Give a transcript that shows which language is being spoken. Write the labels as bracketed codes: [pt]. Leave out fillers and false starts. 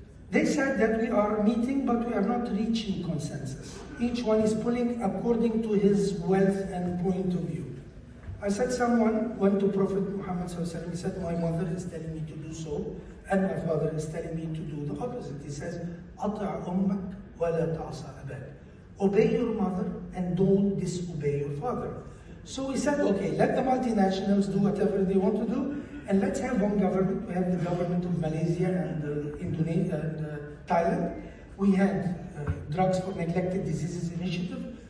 [en] They said that we are meeting, but we are not reaching consensus. Each one is pulling according to his wealth and point of view. I said someone went to Prophet Muhammad ﷺ, he said, my mother is telling me to do so, and my father is telling me to do the opposite. He says, [ar] أطع أمك ولا تعصى أباك. [en] Obey your mother and don't disobey your father. So we said, okay, let the multinationals do whatever they want to do, and let's have one government. We have the government of Malaysia and Indonesia and Thailand. We had Drugs for Neglected Diseases Initiative.